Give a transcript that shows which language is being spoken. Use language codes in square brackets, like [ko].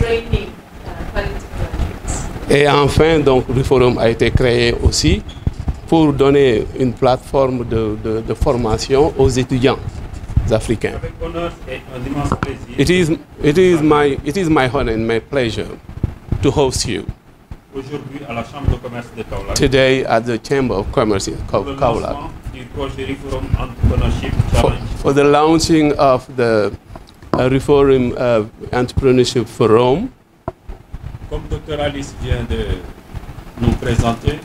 [en] training quality graduates. [fr] Et enfin, donc, le forum a été créé aussi pour donner une plateforme de formation aux étudiants africains. Avec honneur et un immense plaisir. [en] It is my honor and my pleasure to host you [fr] Aujourd'hui à la Chambre de commerce de Kaolack. [en] today at the Chamber of Commerce in [fr] Pour le [en] Kaolack [fr] lancement du projet Reform Entrepreneurship Challenge. [en] for the launching of the Reform Entrepreneurship Forum. [fr] Comme Dr. Alice vient de nous présenter,